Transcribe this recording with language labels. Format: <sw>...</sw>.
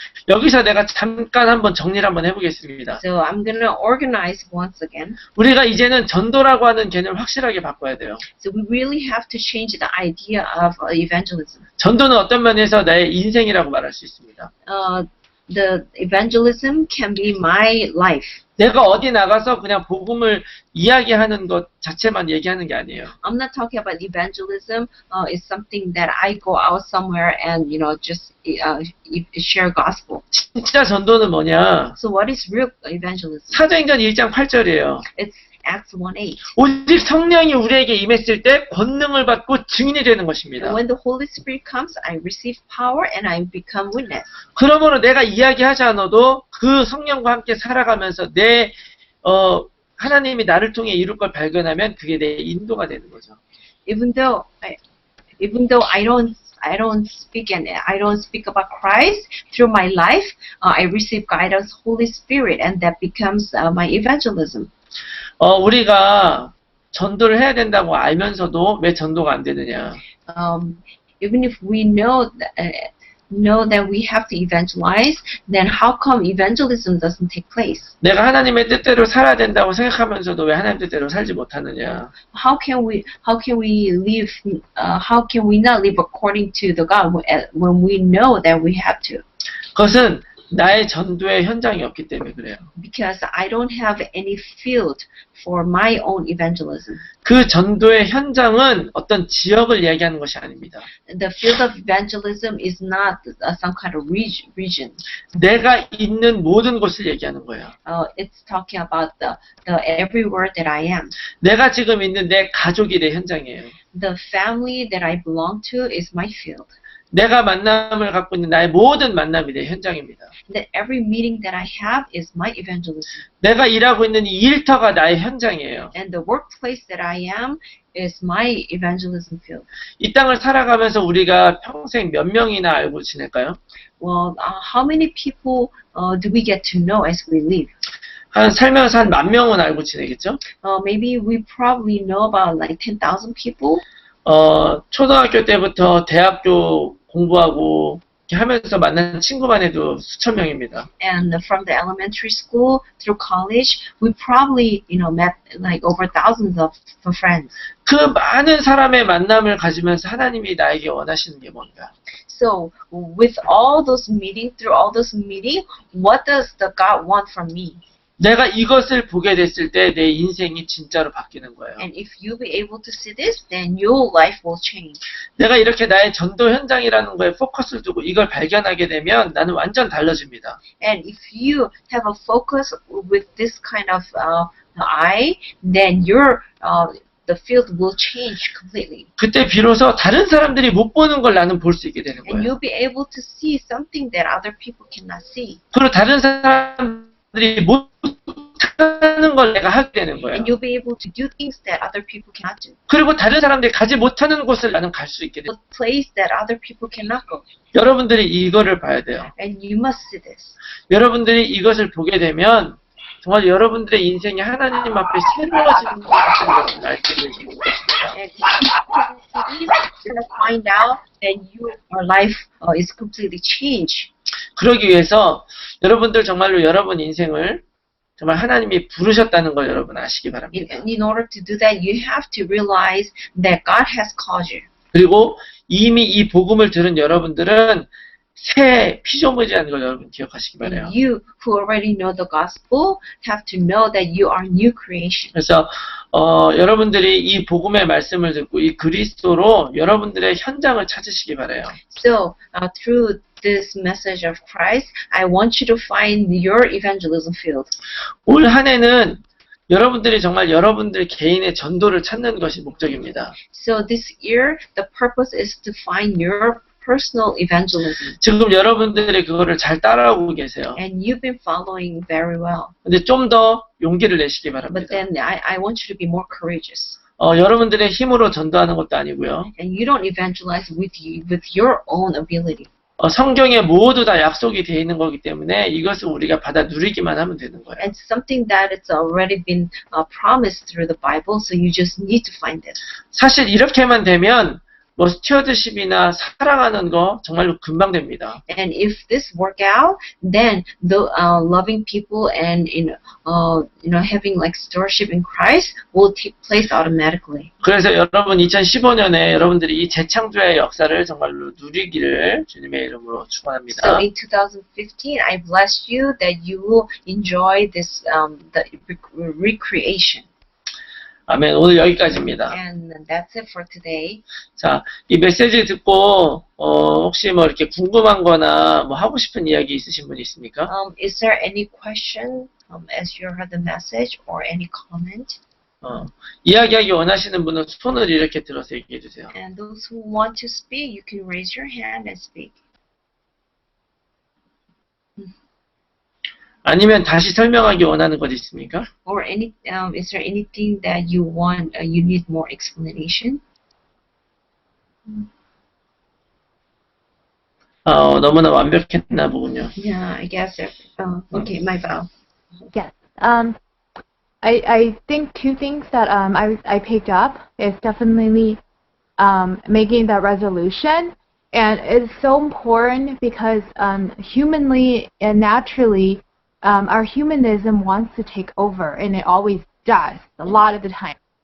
<ko>여기서 내가 잠깐 한번 정리를 한번 해보겠습니다.</ko> <en>So I'm gonna organize once again.</en> <ko>우리가 이제는 전도라고 하는 개념을 확실하게 바꿔야 돼요.</ko> <en>So we really have to change the idea of evangelism.</en> <ko>전도는 어떤 면에서 나의 인생이라고 말할 수 있습니다.</ko> <en>The evangelism can be my life.</en> <ko>내가 어디 나가서 그냥 복음을 이야기하는 것 자체만 얘기하는 게 아니에요.</ko> <en>I'm not talking about evangelism. It's something that I go out somewhere and just share gospel.</en> <ko>진짜 전도는 뭐냐?</ko> <en>So what is real evangelism?</en> <ko>사도행전 1장 8절이에요.</ko> <en>It's Acts 1:8.</en> <ko>오직 성령이 우리에게 임했을 때 권능을 받고 증인이 되는 것입니다.</ko> <en>And when the Holy Spirit comes, I receive power and I become witness.</en> <ko>그러므로 내가 이야기하지 않아도 그 성령과 함께 살아가면서 하나님이 나를 통해 이룰 걸 발견하면 그게 내 인도가 되는 거죠.</ko> <en>Even though even though I don't speak about Christ through my life, I receive guidance, Holy Spirit, and that becomes my evangelism.</en> <ko>우리가 전도를 해야 된다고 알면서도 왜 전도가 안 되느냐?</ko> <en>Even if we know that we have to evangelize, then how come evangelism doesn't take place?</en> <ko>내가 하나님의 뜻대로 살아야 된다고 생각하면서도 왜 하나님 뜻대로 살지 못하느냐?</ko> <en>How can we live? How can we not live according to the God when we know that we have to?</en> <ko>그것은 나의 전도의 현장이 없기 때문에 그래요.</ko> <en>Because I don't have any field for my own evangelism.</en> <ko>그 전도의 현장은 어떤 지역을 이야기하는 것이 아닙니다.</ko> <en>The field of evangelism is not some kind of region.</en> <ko>내가 있는 모든 곳을 얘기하는 거예요.</ko> <en>It's talking about the everywhere that I am.</en> <ko>내가 지금 있는 내 가족이 내 현장이에요.</ko> <en>The family that I belong to is my field.</en> <ko>내가 만남을 갖고 있는 나의 모든 만남이 내 현장입니다.</ko> <en>That every meeting that I have is my evangelism.</en> <ko>내가 일하고 있는 이 일터가 나의 현장이에요.</ko> <en>And the workplace that I am is my evangelism field.</en> <ko>이 땅을 살아가면서 우리가 평생 몇 명이나 알고 지낼까요?</ko> <en>Well, how many people do we get to know as we live?</en> <ko>살면서 한 10,000명은 알고 지내겠죠?</ko> <en>Maybe we probably know about like 10,000 people.</en> <ko>초등학교 때부터 대학교 공부하고 이렇게 하면서 만난 친구만 해도 수천 명입니다.</ko> <en>And from the elementary school through college, we probably, met like over thousands of friends.</en> <ko>그 많은 사람의 만남을 가지면서 하나님이 나에게 원하시는 게 뭔가?</ko> <en>So, with all those meetings, through all those meetings, what does the God want from me?</en> <ko>내가 이것을 보게 됐을 때 내 인생이 진짜로 바뀌는 거예요.</ko> <en>And if you be able to see this, then your life will change.</en> <ko>내가 이렇게 나의 전도 현장이라는 거에 포커스를 두고 이걸 발견하게 되면 나는 완전 달라집니다.</ko> <en>And if you have a focus with this kind of eye, then the field will change completely.</en> <ko>그때 비로소 다른 사람들이 못 보는 걸 나는 볼 수 있게 되는</ko> <en>And</en> <ko>거예요.</ko> <en>you'll be able to see something that other people cannot see.</en> <ko>그리고 다른 사람들이 못하는 걸 내가 하게 되는 거예요.</ko> <en>And you'll be able to do things that other people cannot do.</en> <ko>그리고 다른 사람들이 가지 못하는 곳을 나는 갈 수 있게 돼요.</ko> <en>A place that other people cannot go.</en> <ko>여러분들이 이거를 봐야 돼요.</ko> <en>And you must see this.</en> <ko>여러분들이 이것을 보게 되면 정말 여러분들의 인생이 하나님 앞에 새로워지는 것 같은 것을 알게 되는 것입니다.</ko> <en>And if you can see, you're going to find out that your life is completely changed.</en> <ko>그러기 위해서 여러분들 정말로 여러분 인생을 정말 하나님이 부르셨다는 걸 여러분 아시기 바랍니다.</ko> <en>In order to do that, you have to realize that God has called you.</en> <ko>그리고 이미 이 복음을 들은 여러분들은 새 피조물이라는 걸 여러분 기억하시기 바라요.</ko> <en>And you who already know the gospel have to know that you are new creation.</en> <ko>그래서 여러분들이 이 복음의 말씀을 듣고 이 그리스도로 여러분들의 현장을 찾으시기 바라요.</ko> <en>So, through this message of Christ, I want you to find your evangelism field.</en> <ko>올 한 해는 여러분들이 정말 여러분들 개인의 전도를 찾는 것이 목적입니다.</ko> <en>So this year, the purpose is to find your personal evangelism.</en> <ko>지금 여러분들이 그거를 잘 따라오고 계세요.</ko> <en>And you've been following very well.</en> <ko>근데 좀 더 용기를 내시기</ko> <en>But</en> <ko>바랍니다.</ko> <en>then I want you to be more courageous.</en> <ko>여러분들의 힘으로 전도하는 것도 아니고요.</ko> <en>And you don't evangelize with your own ability.</en> <ko>성경에 모두 다 약속이 되어 있는 거기 때문에 이것을 우리가 받아 누리기만 하면 되는 거예요.</ko> <en>And something that it's already been promised through the Bible, so you just need to find this.</en> <ko>사실 이렇게만 되면 뭐 스튜어드십이나 사랑하는 거 정말로 금방 됩니다.</ko> <en>And if this work out, then the loving people and having like stewardship in Christ will take place automatically.</en> <ko>그래서 여러분 2015년에 여러분들이 이 재창조의 역사를 정말로 누리기를 주님의 이름으로 축원합니다.</ko> <en>So in 2015, I bless you that you will enjoy this the recreation.</en> <ko>아멘. 오늘 여기까지입니다.</ko> <en>And that's it for today.</en> <ko>자, 이 메시지 듣고 혹시 뭐 이렇게 궁금한 거나 뭐 하고 싶은 이야기 있으신 분 있습니까?</ko> <en>Is there any question as you heard the message or any comment?</en> <ko>이야기하기 원하시는 분은 손을 이렇게 들어서 얘기해 주세요.</ko> <en>And those who want to speak, you can raise your hand and speak.</en> <ko>아니면 다시 설명하기 원하는 것 있습니까?</ko> <en>Or is there anything that you want, you need more explanation?</en> <ko>너무나 완벽했나 보군요.</ko> <en>Yeah, I guess. Okay, my vow. Yes. I think two things that I picked up is definitely making that resolution, and it's so important because humanly and naturally our humanism wants to take over, and it always does a lot of the time.</en>